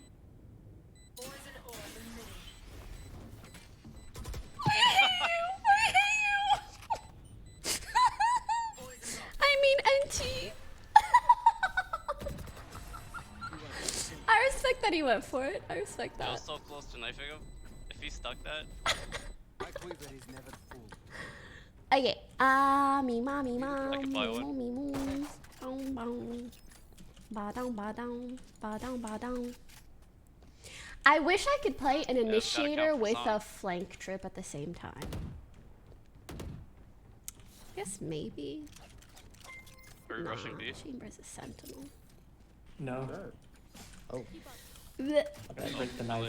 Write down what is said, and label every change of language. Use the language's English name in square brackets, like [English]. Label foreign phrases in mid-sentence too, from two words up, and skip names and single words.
[English] I mean, NT. I respect that he went for it. I respect I that. was so close to knifing him. If he stuck that, My quiver is never full. Okay. Me ma me ma. I can buy one. Me moo. Bong bong. Ba dong ba dong. Ba dong ba dong. I wish I could play an it's gotta initiator count for with song. a flank trip at the same time. I guess maybe. are we rushing B? Chambers is sentinel. No. Oh. Blech. Okay, break the knife.